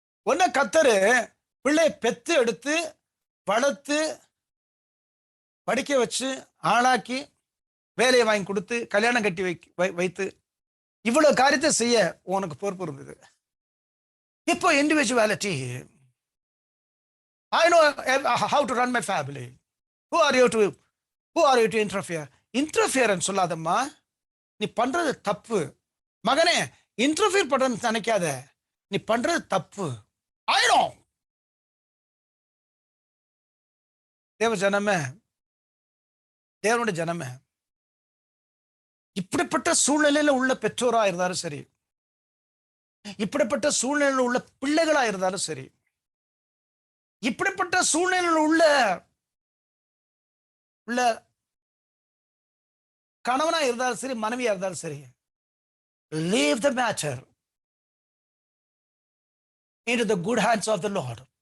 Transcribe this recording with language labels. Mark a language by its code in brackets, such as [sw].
[ta] ஒன்ன கத்தரு பிள்ளை பெத்து எடுத்து வளர்த்து படிக்க வச்சு ஆளாக்கி வேலையை வாங்கி கொடுத்து கல்யாணம் கட்டி வைத்து இவ்வளவு காரியத்தை செய்ய உனக்கு பொறுப்பு இருந்தது. [en] இப்போ individuality, I know how to run my family. Who are you to interfere? [ta] Interference சொல்லாதம்மா, நீ பண்றது தப்பு. மகனே, இன்டர்ஃபியர் பண்றன்னு நினைக்காத, நீ பண்றது தப்பு. [en] I know. [ta] தேவ ஜனமே, தேவனுடைய ஜனமே, இப்படிப்பட்ட சூழ்நிலையில உள்ள பெற்றோரா இருந்தாலும் சரி, இப்படிப்பட்ட சூழ்நிலையில் உள்ள பிள்ளைகளா இருந்தாலும் சரி, இப்படிப்பட்ட சூழ்நிலையில் உள்ள கணவனா இருந்தாலும் சரி, மனைவியா இருந்தாலும் சரி, [en] leave the matter into the good hands of the Lord.